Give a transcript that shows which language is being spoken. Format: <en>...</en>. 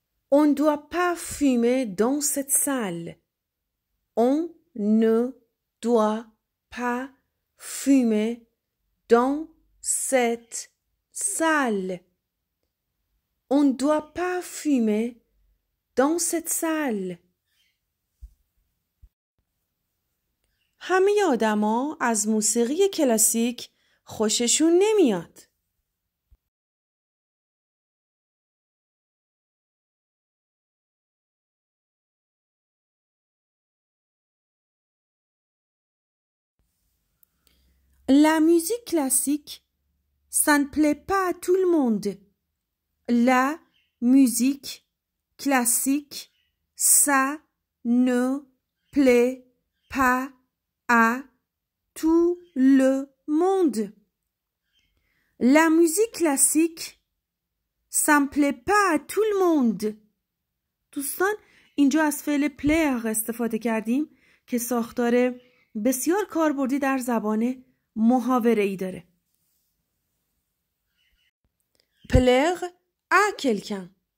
<fr>On ne doit pas fumer dans cette salle. On ne doit pas fumer dans cette salle. On ne doit pas fumer dans cette salle.</fr> <fa>همه آدما از موسیقی کلاسیک خوششون نمیاد.</fa> <fr>La musique classique, ça ne plaît pas à tout le monde. La musique classique, ça ne plaît pas à tout le monde. La musique classique, ça ne plaît pas à tout le monde.</fr> <fa>دوستان، اینجا از فعل plaire استفاده کردیم که ساختار بسیار کاربردی در زبان محاوره‌ای داره.</fa> <fr>plaire à quelqu'un.</fr>